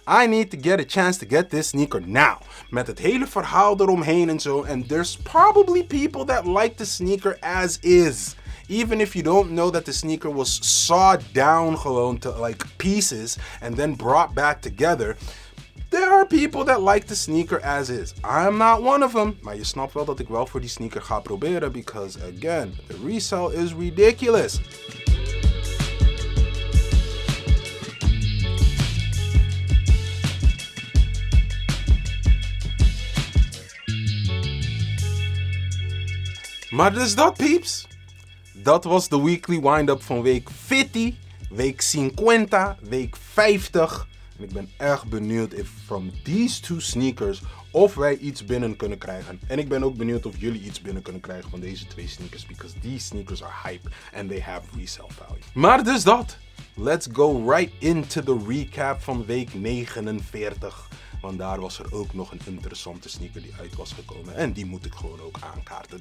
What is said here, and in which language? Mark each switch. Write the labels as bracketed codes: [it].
[en] I need to get a chance to get this sneaker now. [nl] Met het hele verhaal eromheen en zo. [en] And there's probably people that like the sneaker as is. Even if you don't know that the sneaker was sawed down [nl] gewoon [en] to like pieces and then brought back together. There are people that like the sneaker as is. I'm not one of them. [nl] Maar je snapt wel dat ik wel voor die sneaker ga proberen. [en] Because again, the resale is ridiculous. [nl] Maar dus dat, peeps. Dat was de Weekly Windup van week 50, week 50, week 50. En ik ben erg benieuwd [en] if from these two sneakers [nl] of wij iets binnen kunnen krijgen. En ik ben ook benieuwd of jullie iets binnen kunnen krijgen van deze twee sneakers. [en] Because these sneakers are hype and they have resale value. [nl] Maar dus dat. [en] Let's go right into the recap [nl] van week 49. Want daar was er ook nog een interessante sneaker die uit was gekomen. En die moet ik gewoon ook aankaarten.